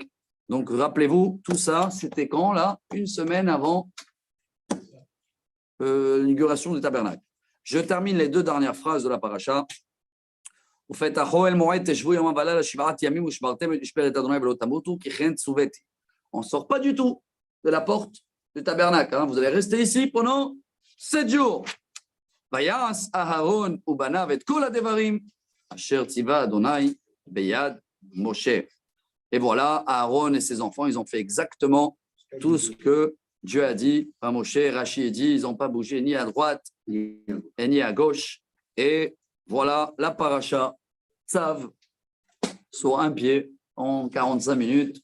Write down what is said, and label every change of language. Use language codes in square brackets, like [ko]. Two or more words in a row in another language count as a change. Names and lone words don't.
[fr] Donc, rappelez-vous, tout ça, c'était quand, là? 1 semaine avant l'inauguration du tabernacle. Je termine les 2 dernières phrases de la paracha. On ne sort pas du tout de la porte du tabernacle. Hein. Vous allez rester ici pendant 7 jours. [he] ויעש אהרן ובניו את כל הדברים אשר צוה אדני ביד משה. [fr] Et voilà, Aaron et ses enfants, ils ont fait exactement tout ce que Dieu a dit à Moshe. Rachi dit, ils n'ont pas bougé ni à droite ni à gauche. Et voilà, la paracha Tzav sur un pied en 45 minutes.